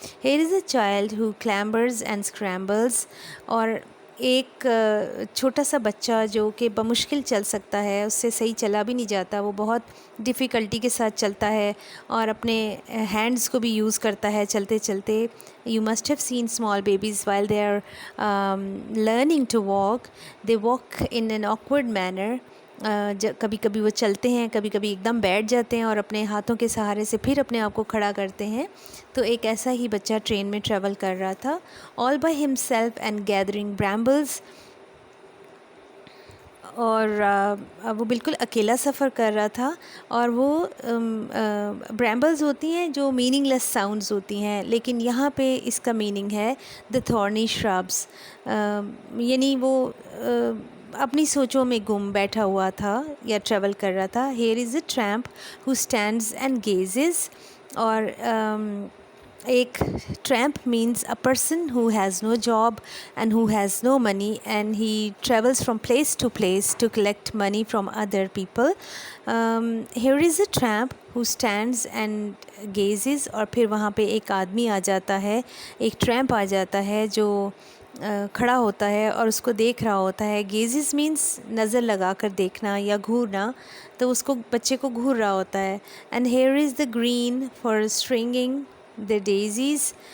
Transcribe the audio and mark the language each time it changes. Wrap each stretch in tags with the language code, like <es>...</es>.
<en>here is a child who clambers and scrambles,</en> <ur>اور ایک چھوٹا سا بچہ جو کہ بمشکل چل سکتا ہے، اس سے صحیح چلا بھی نہیں جاتا، وہ بہت ڈیفیکلٹی کے ساتھ چلتا ہے اور اپنے ہینڈز کو بھی یوز کرتا ہے چلتے چلتے.</ur> <en>You must have seen small babies while they are learning to walk. They walk in an awkward manner.</en> <ur>کبھی کبھی وہ چلتے ہیں، کبھی کبھی ایک دم بیٹھ جاتے ہیں اور اپنے ہاتھوں کے سہارے سے پھر اپنے آپ کو کھڑا کرتے ہیں. تو ایک ایسا ہی بچہ ٹرین میں ٹریول کر رہا تھا.</ur> <en>all by himself and gathering brambles،</en> <ur>اور وہ بالکل اکیلا سفر کر رہا تھا، اور وہ برامبلز ہوتی ہیں جو میننگ لیس ساؤنڈز ہوتی ہیں، لیکن یہاں پہ اس کا میننگ ہے</ur> <en>the thorny shrubs,</en> <ur>یعنی وہ اپنی سوچوں میں گم بیٹھا ہوا تھا یا ٹریول کر رہا تھا.</ur> <en>Here is a tramp who stands and gazes, اور ایک tramp means a person who has no job and who has no money and he travels from place to place to collect money from other people. Here is a tramp who stands and gazes.</en> <ur>اور پھر وہاں پہ ایک آدمی آ جاتا ہے, ایک tramp آ جاتا ہے جو کھڑا ہوتا ہے اور اس کو دیکھ رہا ہوتا ہے. گیزز مینس نظر لگا کر دیکھنا یا گھورنا, تو اس کو بچے کو گھور رہا ہوتا ہے.</ur> <en>And here is the green far strangling the daisies.</en>